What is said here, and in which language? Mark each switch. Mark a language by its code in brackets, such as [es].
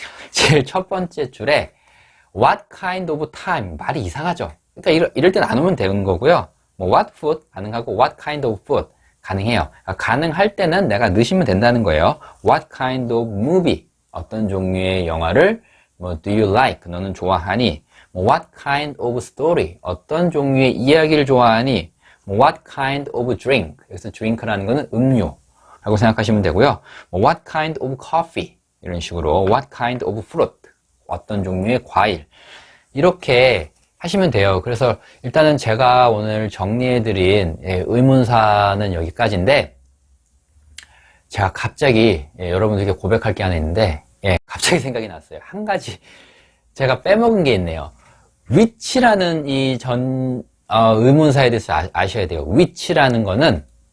[ko] 제일 첫 번째 줄에 [en] what kind of time [ko] 말이 이상하죠. 그러니까 이럴 땐 안 오면 되는 거고요. [en] 뭐 what food [ko] 가능하고 [en] what kind of food [ko] 가능해요. 가능할 때는 내가 넣으시면 된다는 거예요. [en] What kind of movie? [ko] 어떤 종류의 영화를 뭐 [en] do you like? [ko] 너는 좋아하니? [en] 뭐 what kind of story? [ko] 어떤 종류의 이야기를 좋아하니? [en] 뭐 what kind of drink? [ko] 여기서 drink라는 거는 음료라고 생각하시면 되고요. [en] 뭐 what kind of coffee? [ko] 이런 식으로 [en] what kind of fruit? [ko] 어떤 종류의 과일? 이렇게 하시면 돼요. 그래서 일단은 제가 오늘 정리해드린 의문사는 여기까지인데 제가 갑자기 여러분들께 고백할 게 하나 있는데 갑자기 생각이 났어요. 한 가지 제가 빼먹은 게 있네요. which라는 이 의문사에 대해서 아셔야 돼요. which라는 거는